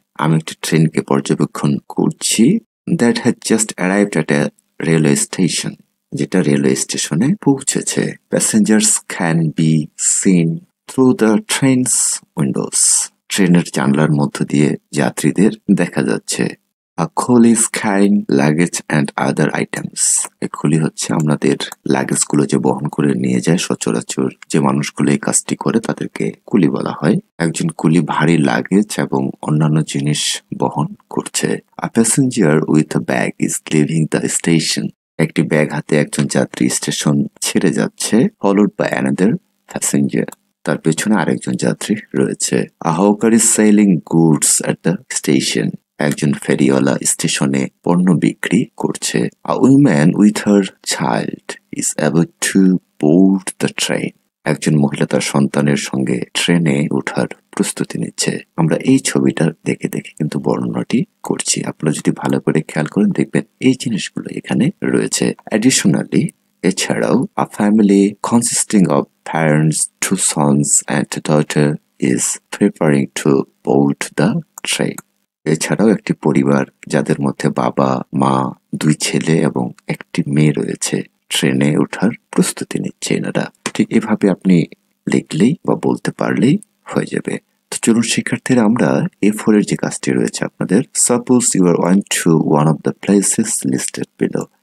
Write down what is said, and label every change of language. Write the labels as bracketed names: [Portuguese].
[Bangla] আমি একটি ট্রেনকে পর্যবেক্ষণ করছি। [English] That has just arrived at a railway station. [Bangla] যেটা রেলওয়ে স্টেশনে পৌঁছেছে। [English] Passengers can be seen through the train's windows. [Bangla] ট্রেনের জানলার মধ্য দিয়ে যাত্রীদের দেখা যাচ্ছে। [English] A collie is carrying luggage and other items. [Bangla] এই কুলি হচ্ছে আমাদের লাগেজ গুলো যে বহন করে নিয়ে যায়, সচরাচর যে মানুষগুলো এই কাজটি করে তাদেরকে কুলি বলা হয়। একজন কুলি ভারী লাগেজ এবং অন্যান্য জিনিস বহন করছে। [English] A passenger with a bag is leaving the station. [Bangla] একটি ব্যাগ হাতে একজন যাত্রী স্টেশন ছেড়ে যাচ্ছে, [English] followed by another passenger. [Bangla] তার পেছনে আরেকজন যাত্রী রয়েছে। [English] A hawker is selling goods at the station. [Bangla] একজন ফেরিওয়ালা স্টেশনে পণ্য বিক্রি করছে। [English] A woman with her child is about to board the train. [Bangla] একজন মহিলা তার সন্তানের সঙ্গে ট্রেনে ওঠার প্রস্তুতি নিচ্ছে। আমরা এই ছবিটা দেখে দেখে কিন্তু বর্ণনাটি করছি। আপনারা যদি ভালো করে খেয়াল করেন দেখবেন এই জিনিসগুলো এখানে রয়েছে। [English] Additionally, এছাড়াও a family consisting of parents, 2 sons and a daughter is preparing to board the train. [Bangla] এছাড়াও একটি পরিবার যাদের মধ্যে বাবা, মা, 2 ছেলে এবং একটি মেয়ে রয়েছে ট্রেনে ওঠার প্রস্তুতি নিচ্ছে এনারা। ঠিক এভাবে আপনি লিখলেই বা বলতে পারলেই হয়ে যাবে। তো চলুন শিক্ষার্থীরা আমরা A4 এর যে কাজটি রয়েছে আপনাদের, [English] Suppose you are went to one of the places listed below.